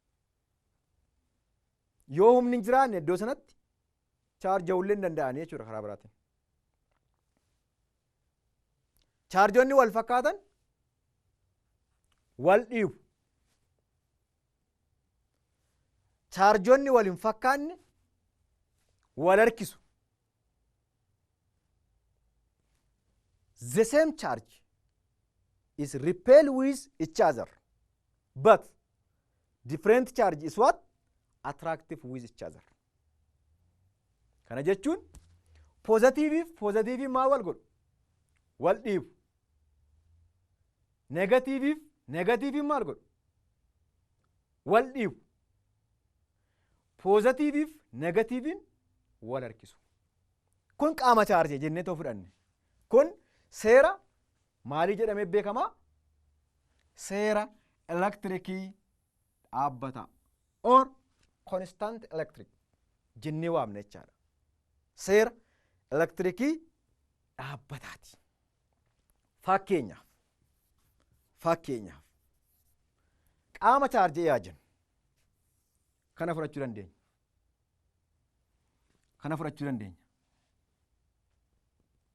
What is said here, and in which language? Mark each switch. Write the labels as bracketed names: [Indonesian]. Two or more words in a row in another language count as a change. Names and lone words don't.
[Oromo] Yoo humni hin jiraanne iddoo sanatti chaarja'uullee hin danda'anii jechuudha karaa biraatiin. Chaarjoonni wal fakkaatan wal dhiibu. Chaarjoonni wal hin fakkaanne wal harkisu. [English] The same charge is repel with each other, but different charge is what? Attractive with each other. [Oromo] Kana jechuun poozitiiviif maal wal godhu? Wal dhiibu. Negatiiviif maal godhu? Wal dhiibu. Poozitiiviif negatiiviin wal harkisu. Kun qaama chaarjii jennee too fudhanne. Kun seera maalii jedhamee beekamaa? Seera elektirikii dhaabbataa [English] or constant electric [Oromo] jennee waamna jechaadha. Seera elektirikii dhaabbataati. Fakkeenyaaf qaama chaarjii yaajan kana fudhachuu dandeenya.